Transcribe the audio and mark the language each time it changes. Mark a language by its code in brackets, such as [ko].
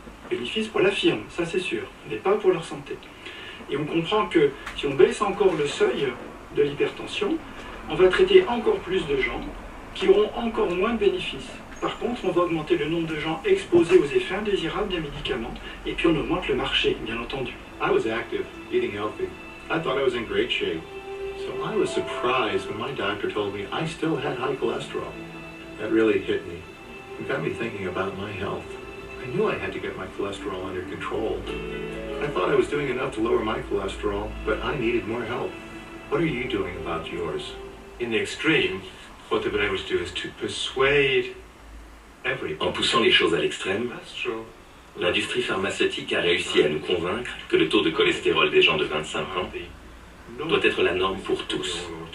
[fr] Bénéfice pour la firme, ça c'est sûr, mais pas pour leur santé. Et on comprend que si on baisse encore le seuil de l'hypertension, on va traiter encore plus de gens qui auront encore moins de bénéfices. Par contre, on va augmenter le nombre de gens exposés aux effets indésirables des médicaments, et puis on augmente le marché, bien entendu. [en] I was active, eating healthy. I thought I was in great shape. So I was surprised when my doctor told me I still had high cholesterol. That really hit me. It got me thinking about my health. I knew I had to get my cholesterol under control. I thought I was doing enough to lower my cholesterol, but I needed more help. What are you doing about yours? In the extreme, what they've been able to do is to persuade everybody. [fr] En poussant les choses à l'extrême, l'industrie pharmaceutique a réussi à nous convaincre que le taux de cholestérol des gens de 25 ans doit être la norme pour tous.